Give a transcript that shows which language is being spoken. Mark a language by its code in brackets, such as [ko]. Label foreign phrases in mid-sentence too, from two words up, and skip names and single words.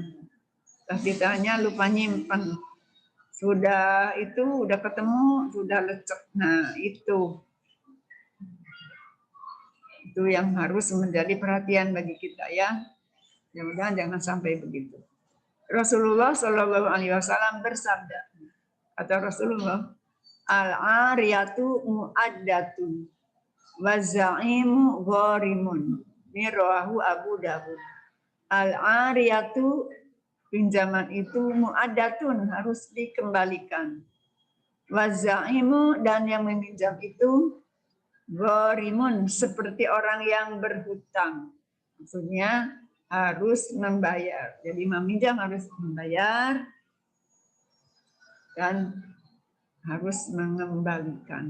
[id] Tapi ditanya lupa nyimpan. Sudah itu, udah ketemu, sudah lecek. Nah itu yang harus menjadi perhatian bagi kita ya. Mudah-mudahan jangan sampai begitu. Rasulullah [ar] Shallallahu Alaihi Wasallam [id] bersabda, kata Rasulullah, [ar] al-ariyatu mu'addatun wa za'imu gharimun. [id] Ini rawahu Abu Dawud. [ar] Al-ariyatu, [id] pinjaman itu mu'adatun, harus dikembalikan. Wazaimu, dan yang meminjam itu gharimun, seperti orang yang berhutang. Maksudnya harus membayar. Jadi meminjam harus membayar dan harus mengembalikan.